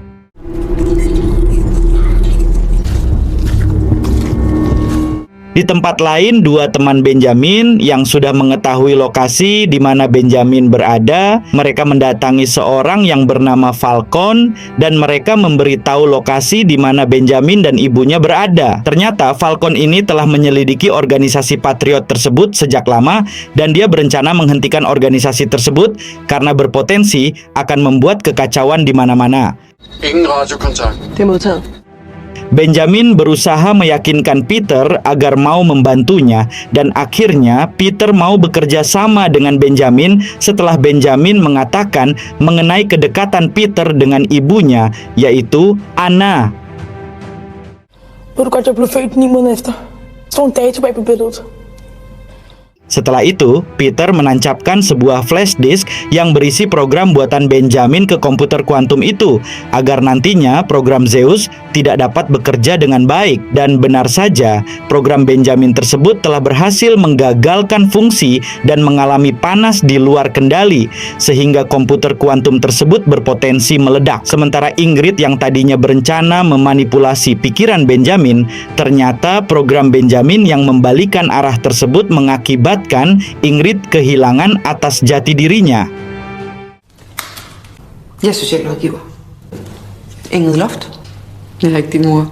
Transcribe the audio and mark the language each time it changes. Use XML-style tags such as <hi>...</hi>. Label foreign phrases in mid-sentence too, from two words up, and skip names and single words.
<id>Di tempat lain, dua teman Benjamin yang sudah mengetahui lokasi di mana Benjamin berada, mereka mendatangi seorang yang bernama Falcon dan mereka memberitahu lokasi di mana Benjamin dan ibunya berada. Ternyata Falcon ini telah menyelidiki organisasi Patriot tersebut sejak lama dan dia berencana menghentikan organisasi tersebut karena berpotensi akan membuat kekacauan di mana-mana.</id> <da>Ingen radiokontakt. Det er modtaget.</da> <id>Benjamin berusaha meyakinkan Peter agar mau membantunya dan akhirnya Peter mau bekerja sama dengan Benjamin setelah Benjamin mengatakan mengenai kedekatan Peter dengan ibunya, yaitu Anna.</id> <da>Ved du godt, jeg blev født 9 måneder efter. Der står en dato bag på billedet.</da> <id>Setelah itu, Peter menancapkan sebuah</id> <en>flash disk</en> <id>yang berisi program buatan Benjamin ke komputer kuantum itu, agar nantinya program Zeus tidak dapat bekerja dengan baik. Dan benar saja, program Benjamin tersebut telah berhasil menggagalkan fungsi dan mengalami panas di luar kendali, sehingga komputer kuantum tersebut berpotensi meledak. Sementara Ingrid yang tadinya berencana memanipulasi pikiran Benjamin, ternyata program Benjamin yang membalikan arah tersebut mengakibatkan Ingrid kehilangan atas jati dirinya.</id> <da>Jeg er socialrådgiver. Ingrid Loft. Jeg er ikke din mor.</da>